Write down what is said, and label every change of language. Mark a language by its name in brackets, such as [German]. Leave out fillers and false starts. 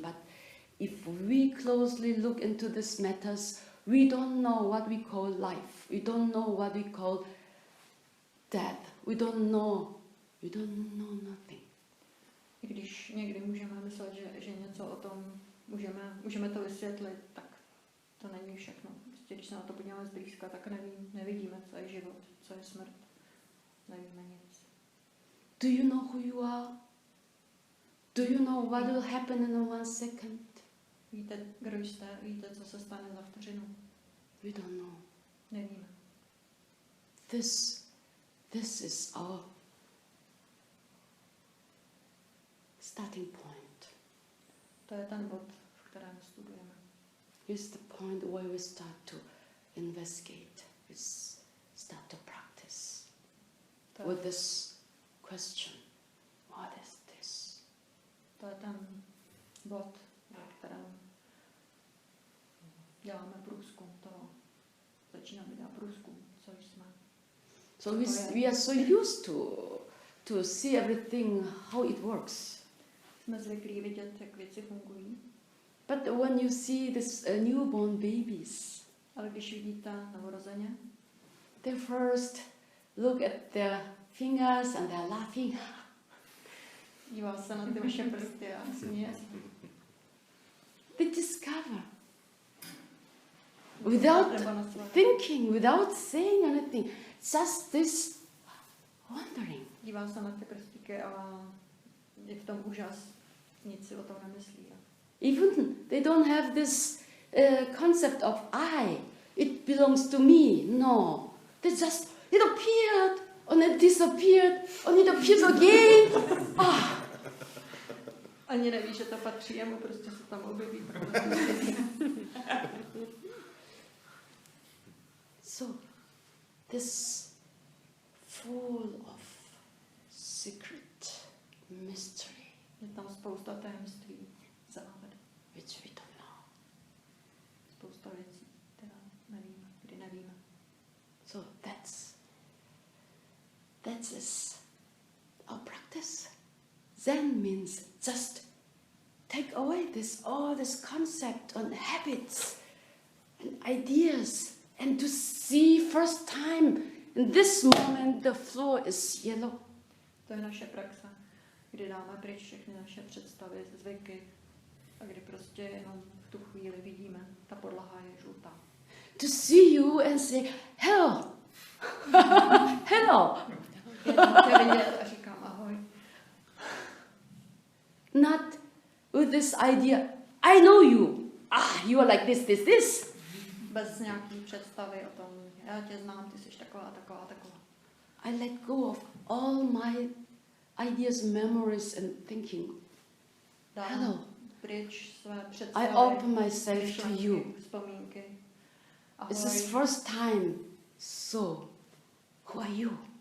[English] But if we closely look into these matters, we don't know what we call life. We don't know what we call death. We don't know nothing. [Czech] I když někdy můžeme myslet, že něco o tom můžeme to vysvětlit, tak to není všechno. Prostě když se na to podíváme zblízka, tak nevidíme, co je život, co je smrt. Nevíme nic. [English] Do you know who you are? Do you know what will happen in 1 second? [Czech] Víte, kdo jste? Víte, co se stane za vteřinu? [English] We don't know. [Czech] Nevíme. [English] This is our starting point. [Czech] To je ten bod, v kterém studujeme. [English] It's the point where we start to investigate, we start to practice with this question, what is this? [Czech] To je ten bod, ve kterém děláme průzkum toho. Začínáme dělat průzkum, co jsme. [English] So we are so used to see everything, how it works. [Czech] Jsme zvyklí vidět, jak věci fungují. [English] But when you see this newborn babies, [Czech] Ale když vidíte novorozeně, [English] they first look at their fingers and they're laughing. [Czech] dívá se na ty vaše prsty a směje se. [English] They discover, without thinking, without saying anything, just this wondering. [Czech] Dívá se na ty prstíky a je v tom úžas. Nic si o tom nemyslí. [English] Even they don't have this concept of I. It belongs to me. No. They just, it appeared, and it disappeared, and it appears again. [Czech] Ani neví, že to patří jemu, prostě se tam objeví. [English] So, this full of secret, mystery. [Czech] Je tam spousta tajemství, záhad, [English] Which we don't know. [Czech] spousta věcí, které nevíme, kdy nevíme. [English] So that is our practice. Zen means just take away all this concept and habits and ideas and to see first time in this moment the floor is yellow. [Czech] To je naše praxe, kdy dáme pryč všechny naše představy, zvyky a kdy prostě jenom v tu chvíli vidíme, ta podlaha je žlutá. [English] To see you and say, hello. Hello. [Czech] Jenom tě vidět a říkám ahoj. [English] Not with this idea, I know you. You are like this. [Czech] Bez nějaký představy o tom, já tě znám, ty jsi taková. [English] I let go of all my ideas, memories and thinking. Hello. [Czech] Pryč své představy, [English] I open myself to [Czech] myšlenky, [English] you. [Czech] vzpomínky. Ahoj. [English] This is first time. So, who are you?